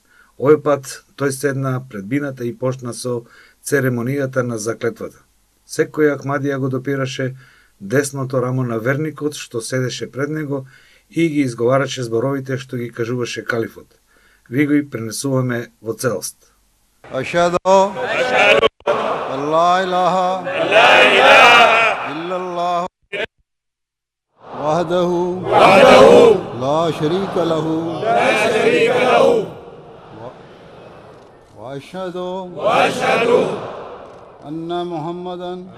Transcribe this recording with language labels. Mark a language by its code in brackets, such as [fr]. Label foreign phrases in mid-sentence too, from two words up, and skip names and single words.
[mk] Овој пат тој седна пред бината и почна со церемонијата на заклетвата. Секој ахмадија го допираше десното рамо на верникот што седеше пред него и ги изговараше зборовите што ги кажуваше калифот. Ви ги пренесуваме во целост. [ar] Ашхаду لا إله إلا الله وحده لا شريك له وأشهد أن محمدا